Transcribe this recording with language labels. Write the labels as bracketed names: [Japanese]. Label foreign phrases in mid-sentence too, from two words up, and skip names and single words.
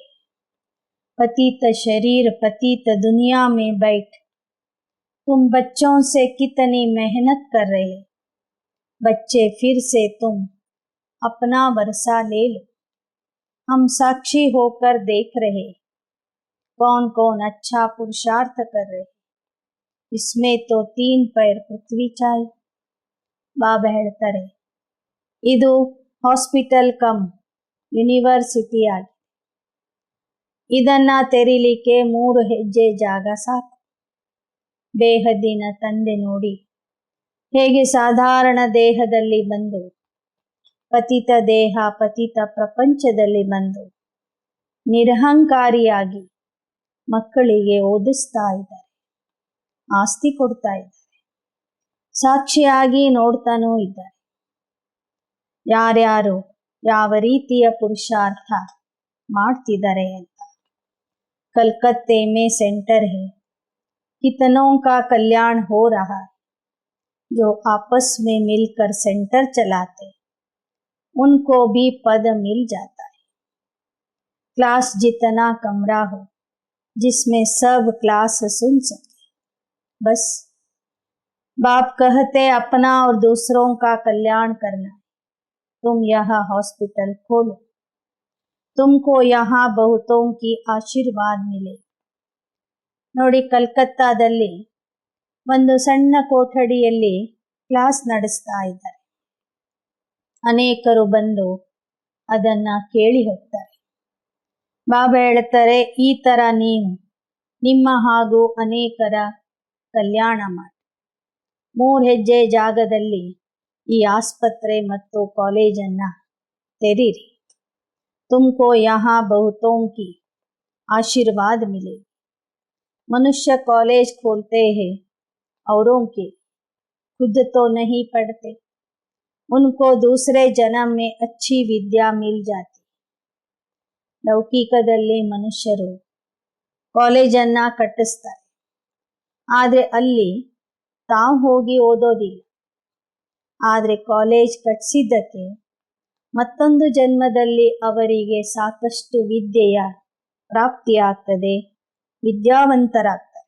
[Hindi] पतित शरीर पतित दुनिया में बैठ तुम बच्चों से कितनी मेहनत कर रहे. बच्चे फिर से तुम अपना वर्षा ले लो. हम साक्षी होकर देख रहे कौन कौन अच्छा पुरुषार्थ कर रहे. इसमें तो 3 पैर पृथ्वी चाहिए. [Kannada] ಬಾಬಾ ಹೇಳ್ತಾರೆ, ಇದು [English] hospital cum university [Kannada] ಆಗಿದೆ. ಇದನ್ನ ತೆರೀಲಿಕ್ಕೆ 3 ಹೆಜ್ಜೆ ಜಾಗ ಸಾಕು. ಬೇಹದ್ದಿನ ತಂದೆ ನೋಡಿ ಹೇಗೆ ಸಾಧಾರಣ ದೇಹದಲ್ಲಿ ಬಂದು ಪತಿತ ದೇಹ ಪತಿತ ಪ್ರಪಂಚದಲ್ಲಿ ಬಂದು ನಿರಹಂಕಾರಿಯಾಗಿ ಮಕ್ಕಳಿಗೆ ಓದಿಸ್ತಾ ಇದ್ದಾರೆ, ಆಸ್ತಿ ಕೊಡ್ತಾ ಇದ್ದಾರೆ, ಸಾಕ್ಷಿಯಾಗಿ ನೋಡ್ತಾನೂ ಇದ್ದಾರೆ. ಯಾರ್ಯಾರು ಯಾವ ರೀತಿಯ ಪುರುಷಾರ್ಥ ಮಾಡ್ತಿದ್ದಾರೆ ಅಂತ. [Hindi] कलकत्ते में सेंटर है, कितनों का कल्याण हो रहा है. जो आपस में मिलकर सेंटर चलाते उनको भी पद मिल जाता है. क्लास जितना कमरा हो जिसमें सब क्लास सुन सके. बस बाप कहते अपना और दूसरों का कल्याण करना. तुम यह हॉस्पिटल खोलो, तुमको यहाँ बहुतों की आशीर्वाद मिले. [Kannada] ನೋಡಿ, ಕಲ್ಕತ್ತಾದಲ್ಲಿ ಒಂದು ಸಣ್ಣ ಕೊಠಡಿಯಲ್ಲಿ ಕ್ಲಾಸ್ ನಡೆಸ್ತಾ ಇದ್ದಾರೆ. ಅನೇಕರು ಬಂದು ಅದನ್ನ ಕೇಳಿ ಹೋಗ್ತಾರೆ. ಬಾಬಾ ಹೇಳ್ತಾರೆ, ಈ ತರ ನೀವು ನಿಮ್ಮ ಹಾಗೂ ಅನೇಕರ ಕಲ್ಯಾಣ ಮಾಡಿ 3 ಹೆಜ್ಜೆ ಜಾಗದಲ್ಲಿ ಈ ಆಸ್ಪತ್ರೆ ಮತ್ತು ಕಾಲೇಜನ್ನ ತೆರೀರಿ. [Hindi] तुमको यहाँ बहुतों की आशीर्वाद मिले. मनुष्य कॉलेज खोलते हैं औरों के, खुद तो नहीं पढ़ते. उनको दूसरे जन्म में अच्छी विद्या मिल जाती. [Kannada] ಲೌಕಿಕದಲ್ಲಿ ಮನುಷ್ಯರು ಕಾಲೇಜನ್ನ ಕಟ್ಟಿಸ್ತಾರೆ, ಆದರೆ ಅಲ್ಲಿ ತಾವು ಹೋಗಿ ಓದೋದಿಲ್ಲ. ಆದರೆ ಕಾಲೇಜ್ ಕಟ್ಟಿಸಿದ್ದಕ್ಕೆ ಮತ್ತೊಂದು ಜನ್ಮದಲ್ಲಿ ಅವರಿಗೆ ಸಾಕಷ್ಟು ವಿದ್ಯೆಯ ಪ್ರಾಪ್ತಿಯಾಗ್ತದೆ, ವಿದ್ಯಾವಂತರಾಗ್ತಾರೆ.